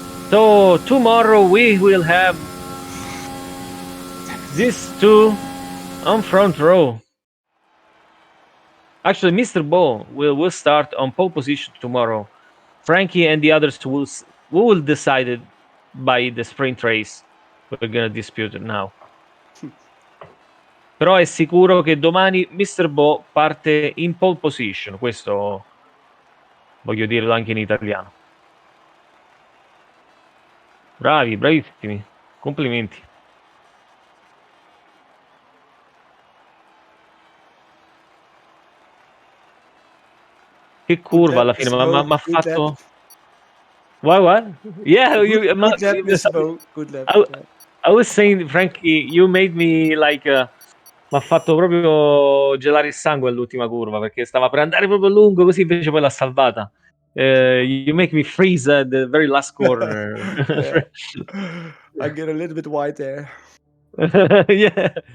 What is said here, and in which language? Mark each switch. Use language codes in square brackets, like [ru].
[en] So tomorrow we will have these 2 on front row. Actually, Mr. Bo will start on pole position tomorrow. Frankie and the others will decide it by the sprint race. We're gonna dispute it now. [it] Però è sicuro che domani Mr. Bo parte in pole position. Questo voglio dirlo anche in italiano. Bravi, bravissimi. Complimenti. Che curva alla fine, ma ha fatto... [en] What? Yeah, you. Good lap, Mr. Bo. Good lap. I, Good lap. I was saying, Frankie, you made me like. [it] Mi ha fatto proprio gelare il sangue all'ultima curva perché stava per andare proprio lungo, così invece poi l'ha salvata. [en] You make me freeze at the very last corner. Yeah. I get a little bit white there. Yeah.